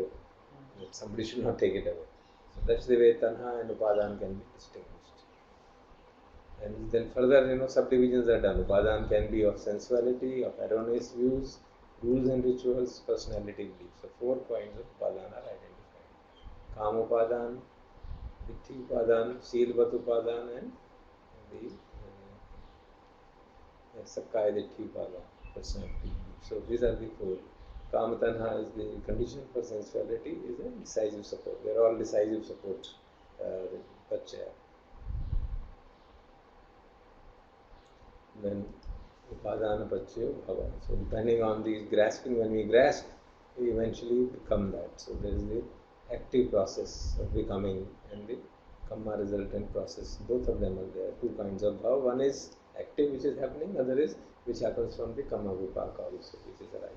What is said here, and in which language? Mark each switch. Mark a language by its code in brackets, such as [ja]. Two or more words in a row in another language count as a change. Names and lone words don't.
[en] Somebody should not take it away. So that's the way Tanha and Upadan can be distinguished. And then further, subdivisions are done. Upadan can be of sensuality, of erroneous views, Rules and rituals, personality beliefs. So 4 kinds of upadana are identified. [pi] Kama upadana, Ditthi upadana, Silvat upadana, [en] and the [pi] Sakkaya Ditthi upadana, [en] personality beliefs. So these are the 4. [pi] Kama tanha [en] is the condition for sensuality, is a decisive support. They are all decisive support pachaya. [pi] Then upadana pachayo bhava. [en] So depending on these grasping, when we grasp, we eventually become that. So there is the active process of becoming and the kamma resultant process. Both of them are there. 2 kinds of bhava. One is active, which is happening. Other is which happens from the [pi] kamma vipaka [en] also, which is arising.